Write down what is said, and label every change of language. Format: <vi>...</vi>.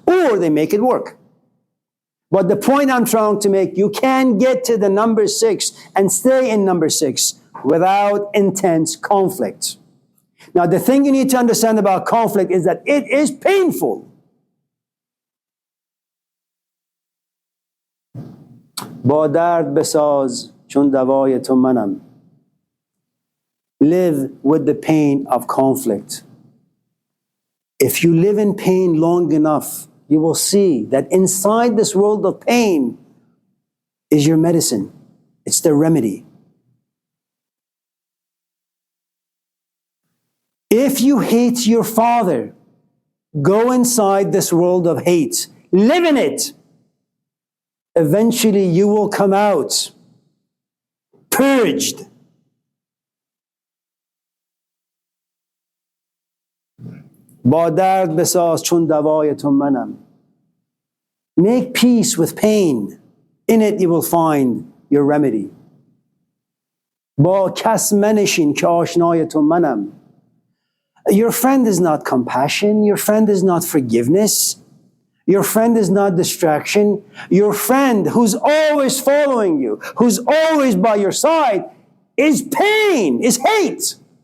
<en>Or they make it work. But the point I'm trying to make, you can get to the number 6 and stay in number 6 without intense conflict. Now, the thing you need to understand about conflict is that it is painful.</en> <fa>با درد بساز چون دوای تو منم.</fa> <en>Live with the pain of conflict. If you live in pain long enough, you will see that inside this world of pain is your medicine. It's the remedy. If you hate your father, go inside this world of hate. Live in it. Eventually you will come out purged.</en> <fa>با درد بساز چون دوای تو منم.</fa> <en>Make peace with pain. In it you will find your remedy.</en> <fa>با کس منشین که آشنای تو منم.</fa> <en>Your friend is not compassion. Your friend is not forgiveness. Your friend is not distraction. Your friend who's always following you, who's always by your side, is pain, is hate.</en>